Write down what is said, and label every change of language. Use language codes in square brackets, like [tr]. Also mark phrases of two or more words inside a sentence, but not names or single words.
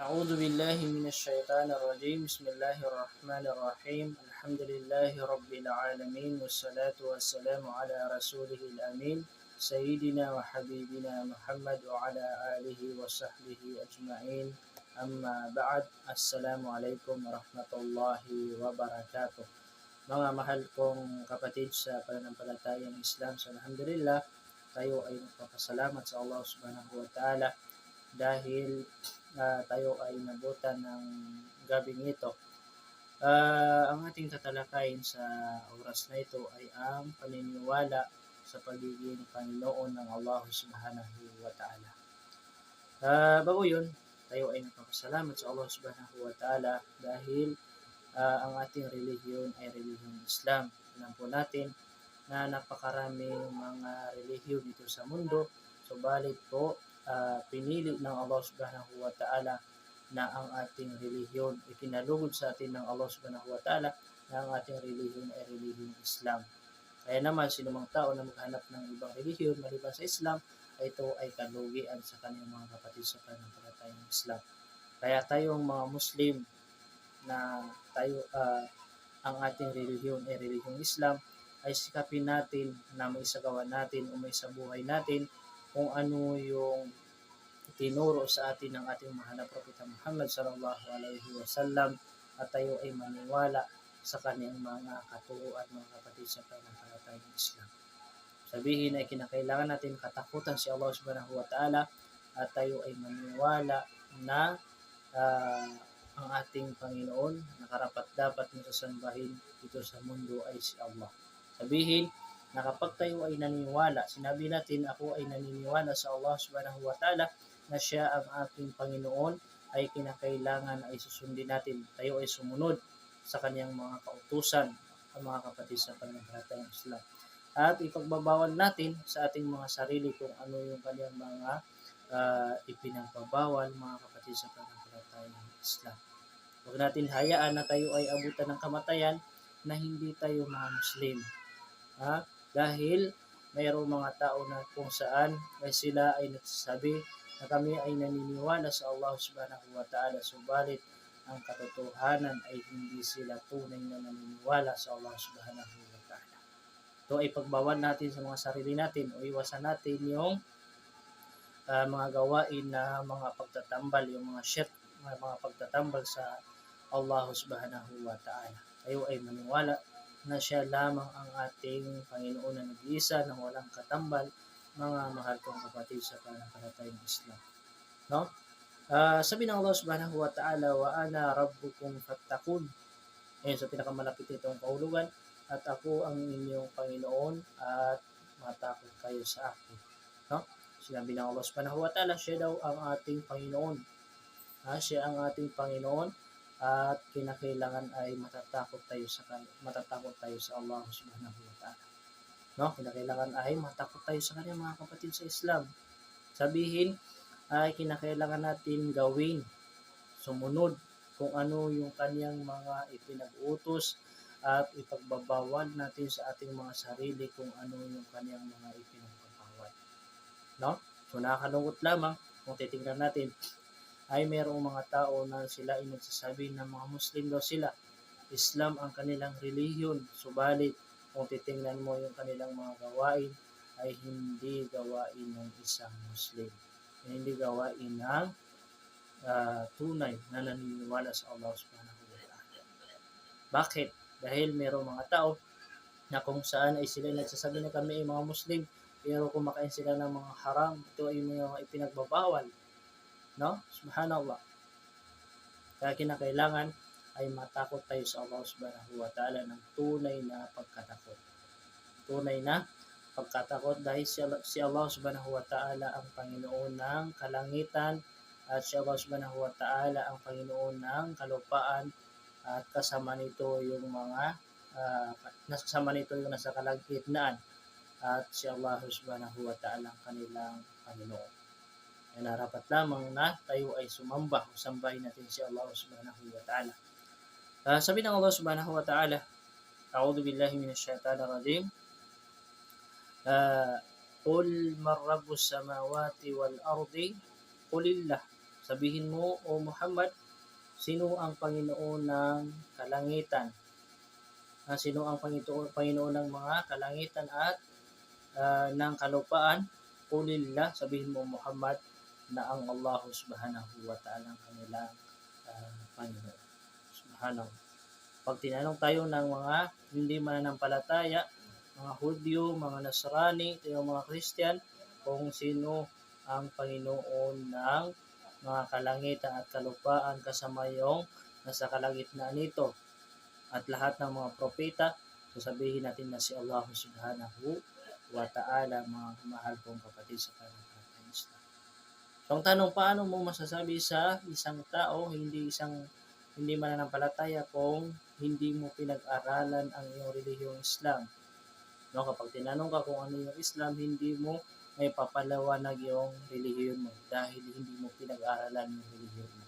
[ar] أعوذ بالله من الشيطان الرجيم بسم الله الرحمن الرحيم الحمد لله رب العالمين والصلاة والسلام على رسوله الأمين سيدنا وحبيبنا محمد وعلى آله وصحبه أجمعين أما بعد السلام عليكم ورحمة الله وبركاته. [tl] Mga mahal kong kapatid sa pananampalatayang Islam, sa alhamdulillah, tayo ay nagpapasalamat sa Allah [ar] سبحانه وتعالى [tl] dahil tayo ay nabutan ng gabing ito. Ang ating tatalakayin sa oras na ito ay ang paniniwala sa pagiging Panginoon ng Allah [ar] سبحانه وتعالى. [tl] Bago yun, tayo ay nagpapasalamat sa Allah [ar] سبحانه وتعالى [tl] dahil ang ating relihiyon ay relihiyong Islam. Alam po natin na napakaraming mga relihiyon dito sa mundo, subalit po pinili ng Allah [ar] سبحانه وتعالى [tl] na ang ating relihiyon, ikinalugod sa atin ng Allah [ar] سبحانه وتعالى [tl] na ang ating relihiyon ay relihiyong Islam. Kaya naman, sinumang tao na maghanap ng ibang relihiyon maliban sa Islam, ay ito ay kalugian sa kanyang mga kapatid sa pananampalatayang Islam. Kaya tayong mga Muslim na tayo ang ating relihiyon ay relihiyong Islam, ay sikapin natin na maisagawa natin o maisabuhay natin kung ano yung tinuro sa atin ng ating mahal na Propeta Muhammad [ar] صلى الله عليه وسلم, [tl] at tayo ay maniwala sa kanyang mga katuruan, mga kapatid sa pananampalatayang Islam. Sabihin ay kinakailangan natin katakutan si Allah [ar] سبحانه وتعالى [tl] at tayo ay maniwala na ang ating Panginoon na karapat-dapat na sasambahin dito sa mundo ay si Allah. Sabihin na kapag tayo ay naniniwala, sinabi natin ako ay naniniwala sa Allah [ar] سبحانه وتعالى [tl] na siya ang ating Panginoon, ay kinakailangan ay susundin natin. Tayo ay sumunod sa kanyang mga kautusan, ang mga kapatid sa pananampalatayang Islam. At ipagbabawal natin sa ating mga sarili kung ano yung kanyang mga ipinagbabawal, mga kapatid sa pananampalatayang Islam. Huwag natin hayaan na tayo ay abutan ng kamatayan na hindi tayo mga Muslim. Dahil mayroong mga tao na kung saan ay sila ay nagsasabi na kami ay naniniwala sa Allah [ar] سبحانه وتعالى, [tl] subalit ang katotohanan ay hindi sila tunay na naniniwala sa Allah [ar] سبحانه وتعالى. [tl] Ito ay pagbawal natin sa mga sarili natin o iwasan natin yung mga gawain na mga pagtatambal, yung mga shirk, mga pagtatambal sa Allah [ar] سبحانه وتعالى. [tl] Tayo ay maniwala na siya lamang ang ating Panginoon na nag-iisa ng walang katambal, mga mahal kong kapatid sa pananampalatayang Islam. No? Sabi ng Allah [ar] سبحانه وتعالى, وأنا ربكم فاتقون. [tl] Ayun sa pinakamalapit itong kahulugan, at ako ang inyong Panginoon at matakot kayo sa akin. No? Sinabi ng Allah [ar] سبحانه وتعالى, [tl] siya daw ang ating Panginoon. Siya ang ating Panginoon at kinakailangan ay matatakot tayo sa Allah [ar] سبحانه وتعالى. [tl] No? Kinakailangan ay matakot tayo sa kanya, mga kapatid sa Islam. Sabihin ay kinakailangan natin gawin, sumunod kung ano yung kanyang mga ipinag-utos, at ipagbabawal natin sa ating mga sarili kung ano yung kanyang mga ipinagbabawal. No? So nakakalungkot lamang kung titingnan natin ay mayroong mga tao na sila ay nagsasabi na mga Muslim daw sila, Islam ang kanilang relihiyon, subalit kung titingnan mo yung kanilang mga gawain ay hindi gawain ng isang Muslim, hindi gawain ng tunay na naniniwala sa Allah [ar] سبحانه وتعالى. [tl] Bakit? Dahil mayroong mga tao na kung saan ay sila nagsasabi na kami ay mga Muslim, pero kumakain sila ng mga haram, ito ay mga ipinagbabawal. No? Subhanallah. Kaya kinakailangan ay matakot tayo sa Allah [ar] سبحانه وتعالى [tl] ng tunay na pagkatakot. Tunay na pagkatakot dahil si Allah [ar] سبحانه وتعالى [tl] ang Panginoon ng kalangitan, at si Allah [ar] سبحانه وتعالى [tl] ang Panginoon ng kalupaan, at kasama nito yung mga nasasama nito yung nasa kalagitnaan, at si Allah [ar] سبحانه وتعالى [tl] ang kanilang Panginoon. Ay narapat lamang na tayo ay sumamba o sambahin natin si Allah [ar] سبحانه وتعالى. [tl] Sabi ng [ar] الله سبحانه وتعالى أعوذ بالله من الشيطان الرجيم قل من رب السماوات والأرض قل لله. [tl] Sabihin mo, O Muhammad, sino ang Panginoon ng kalangitan? Sino ang Panginoon ng mga kalangitan at ng kalupaan? Qulillah, sabihin mo Muhammad, na ang Allah [ar] سبحانه وتعالى [tl] ang kanilang Panginoon. Subhanahu. Pag tinanong tayo ng mga hindi mananampalataya, mga Hudyo, mga Nasrani, yung mga Christian, kung sino ang Panginoon ng mga kalangitan at kalupaan kasama yung nasa kalagitnaan nito at lahat ng mga propeta, sasabihin natin na si Allah [ar] سبحانه وتعالى, [tl] mga mahal kong kapatid sa pananampalatayang Islam. So ang tanong, paano mo masasabi sa isang tao, hindi mananampalataya kung hindi mo pinag-aralan ang iyong relihiyong Islam? No, kapag tinanong ka kung ano yung Islam, hindi mo may papalawanag yung relihiyon mo dahil hindi mo pinag-aralan yung relihiyon mo.